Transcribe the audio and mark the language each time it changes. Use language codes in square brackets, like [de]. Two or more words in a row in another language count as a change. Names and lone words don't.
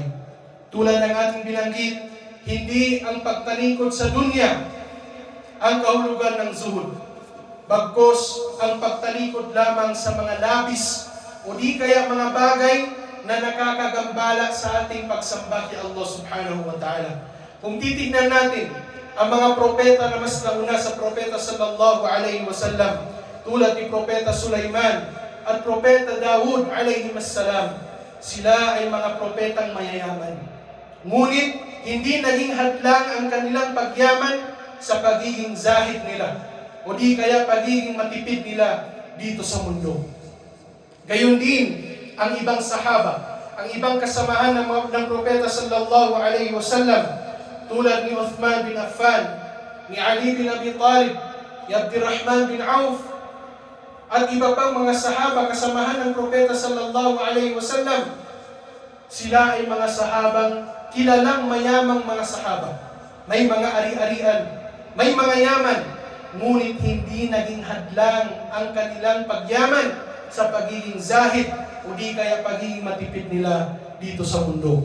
[tl] Tulad ng ating binanggit, hindi ang pagtalikod sa dunya ang kahulugan ng zuhud, bagkos ang pagtalikod lamang sa mga labis o di kaya mga bagay na nakakagambala sa ating pagsamba kay Allah [ar] سبحانه وتعالى. [tl] Kung titignan natin ang mga propeta na mas nauna sa propeta [ar] صلى الله عليه وسلم, [tl] tulad ni Propeta Sulaiman at Propeta Daud [ar] عليهما السلام, [tl] sila ay mga propetang mayayaman. Ngunit hindi naging hadlang ang kanilang pagyaman sa pagiging zahid nila o di kaya pagiging matipid nila dito sa mundo. Gayon din ang ibang sahaba, ang ibang kasamahan ng propeta [ar] صلى الله عليه وسلم, [tl] tulad ni Uthman bin Affan, ni Ali bin Abi Talib, ni Abdurrahman bin Auf, at iba pang mga sahaba kasamahan ng propeta [ar] صلى الله عليه وسلم. [tl] Sila ay mga sahabang kilalang mayamang mga sahaba. May mga ari-arian, may mga yaman, ngunit hindi naging hadlang ang kanilang pagyaman sa pagiging zahid o di kaya pagiging matipid nila dito sa mundo.